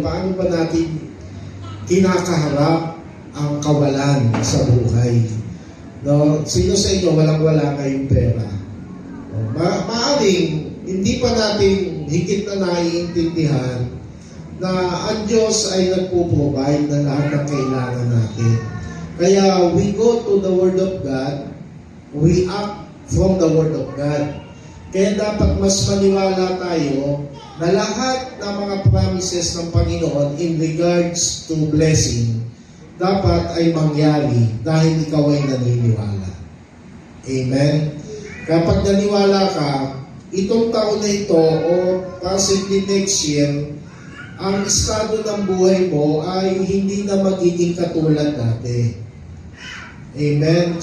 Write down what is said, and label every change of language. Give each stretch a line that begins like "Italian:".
Filipino: Paano ba natin kinakaharap ang kawalan sa buhay? No? Sino sa inyo walang-wala ngayong pera? Maaring hindi pa natin higit na naiintindihan na ang Diyos ay nagpo-provide ng lahat ng kailangan natin.
English: Kaya we go to the Word of God, we act from the Word of God.
Filipino: Kaya dapat mas maniwala tayo na lahat ng mga promises ng Panginoon
English: in regards to blessing
Filipino: dapat ay mangyari dahil ikaw ay naniniwala. Amen? Kapag naniwala ka, itong taon na ito o
English: possibly next year,
Filipino: ang estado ng buhay mo ay hindi na magiging katulad dati. Amen?